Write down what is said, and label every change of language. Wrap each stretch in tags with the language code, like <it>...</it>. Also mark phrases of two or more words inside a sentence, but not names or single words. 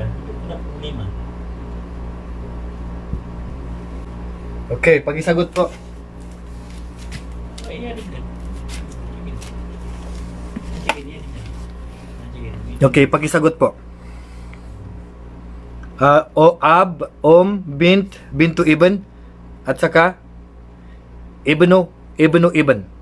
<tl>Ito 5. Okay, pakisagot po. Ay, yan din. Okay, pakisagot po.</tl> <ar>أب، بنت، بنت ابن,</ar> <tl>at saka</tl> <ar>ابن، ابن.</ar>